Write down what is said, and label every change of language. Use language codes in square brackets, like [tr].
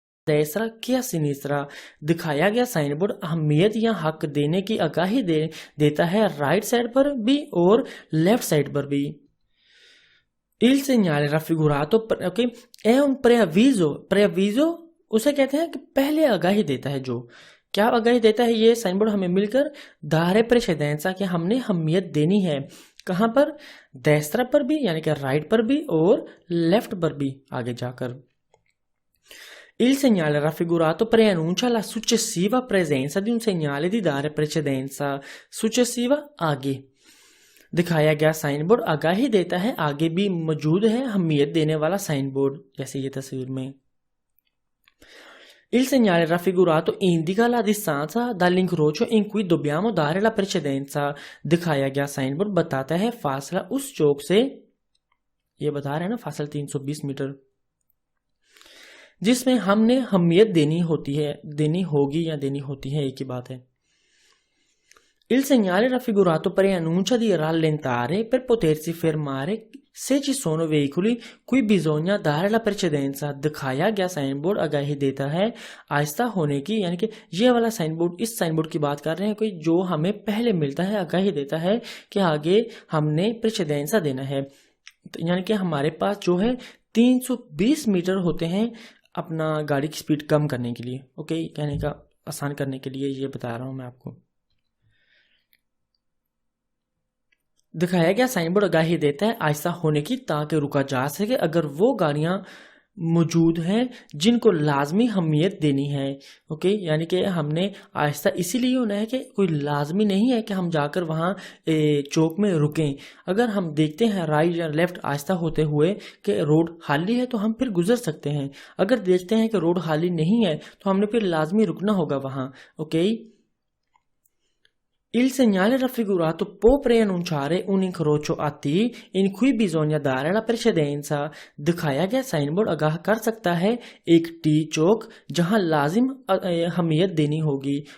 [it] destra che a sinistra। [hi] दिखाया गया sign board अहमियत या हक देने की आगाही देता है राइट साइड पर भी और लेफ्ट साइड पर भी। [it] Il segnale raffigurato ok è un preavviso। [hi] preavviso उसे कहते हैं कि पहले आगाही देता है। जो क्या आगाही देता है ये साइन बोर्ड हमें मिलकर दारे precedenza कि हमने अहमियत देनी है। कहां पर? destra पर भी यानी कि राइट पर भी और लेफ्ट पर भी आगे जाकर। [it] Il segnale raffigurato preannuncia la successiva presenza di un segnale di dare precedenza। [hi] successiva आगे। दिखाया गया साइन बोर्ड आगाही देता है आगे भी मौजूद है अहमियत देने वाला साइन बोर्ड, जैसे ये तस्वीर में। [it] Il segnale raffigurato indica la distanza dall'incrocio in cui dobbiamo dare la precedenza। [hi] दिखाया गया साइन बोर्ड बताता है फासला उस चौक से, ये बता रहे हैं ना फासला 320 मीटर, जिसमें हमने अहमियत देनी होगी या देनी होती है, एक ही बात है। [it] Il segnale raffigurato preannuncia di rallentare per potersi fermare se ci sono veicoli cui bisogna dare la precedenza। [hi] दिखाया गया साइन बोर्ड आगाही देता है आहिस्ता होने की, यानी कि ये वाला साइन बोर्ड, इस साइन बोर्ड की बात कर रहे हैं कोई जो हमें पहले मिलता है, आगाही देता है कि आगे हमने precedenza देना है। यानी कि हमारे पास जो है 320 मीटर होते हैं अपना गाड़ी की स्पीड कम करने के लिए। ओके, कहने का आसान करने के लिए ये बता रहा हूं मैं आपको। दिखाया गया साइन बोर्ड आगाही देता है आहिस्ता होने की ताकि रुका जा सके अगर वो गाड़ियां मौजूद हैं जिनको लाजमी अहमियत देनी है। ओके, यानी कि हमने आहिस्ता इसीलिए होना है कि कोई लाजमी नहीं है कि हम जाकर वहाँ चौक में रुकें। अगर हम देखते हैं राइट या लेफ्ट आहिस्ता होते हुए कि रोड खाली है तो हम फिर गुजर सकते हैं। अगर देखते हैं कि रोड खाली नहीं है तो हमने फिर लाजमी रुकना होगा वहाँ। [it] ओके, Il segnale raffigurato può preannunciare un incrocio a T in cui bisogna dare la precedenza। [hi] दिखाया गया साइन बोर्ड आगाह कर सकता है एक टी चौक जहां लाजिम अहमियत देनी होगी।